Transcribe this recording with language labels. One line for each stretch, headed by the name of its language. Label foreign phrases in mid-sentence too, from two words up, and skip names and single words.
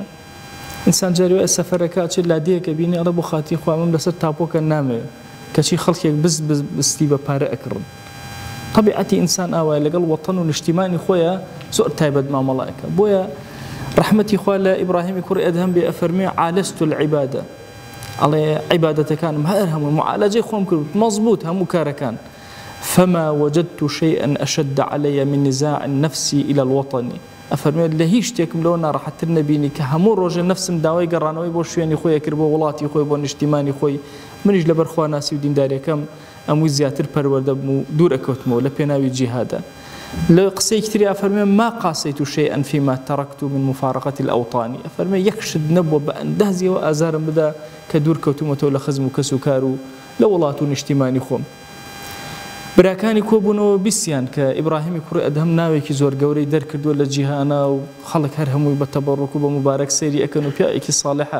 Central Kurdish: ئینسان جارێ سەفەرەکە چێت لادەیەکە بینی ئەڵە بۆ خاتی خوا من لەسەر تاپۆکە نامەوێت کەچی خەڵکێک بستی بە پارە ئەکڕن. طبیعەتی ئینسان ئاوایە لەگەڵ وەتەن و نیشتیمانی خۆیە زۆر تایبەت مامەڵایەکە. بۆیە ڕەحمەتی خوا لە ئیبراهیمی کوڕی ئەدهەم بێ ئەفەرمێ
Arabic: عالەست العیبادە،
Central Kurdish: ئەڵێ عیبادەتەکانم هەر هەموو معالەجەی خۆم کرد مەزبوط هەموو کارەکان.
Arabic: فما وجدت شيئا أشد علي من نزاع النفس إلى الوطن.
Central Kurdish: ئەفەرمێت لە هیچ شتێکم لەوە ناڕەحەتتر نەبینی کە هەموو ڕۆژێ نەفسم داوای گەڕانەوەی بۆ شوێنی خۆی کرد، بۆ وڵاتی خۆی، بۆ نیشتیمانی خۆی. منیش لەبەر خواناسی و دینداریەکەم ئەمووی زیاتر پەروەردەبم و دوور ئەکەوتمەوە لە پێناوی جیهادە. لە قسەیەکی تری ئەفەرمێ
Arabic: ما قاسيت شيئا فيما تركت من مفارقة الأوطان.
Central Kurdish: ئەفەرمێ یەک شت نەبووە بە ئەندازیەوە ئازارم بدا کە دوور کەوتومەتەوە لە خزم و کەس و کار و لە وڵات و نیشتیمانی خۆم. براکانی کۆبوونەوە بیسییان کە ئیبراهیمی کوڕی ئەدهەم ناوێکی زۆر گەورەی دەرکردووە لە جیهانە و خەڵک هەر هەمووی بە تەبەڕوک و بە مبارەک سەیری ئەکەن و پیاوێکی ساڵحە.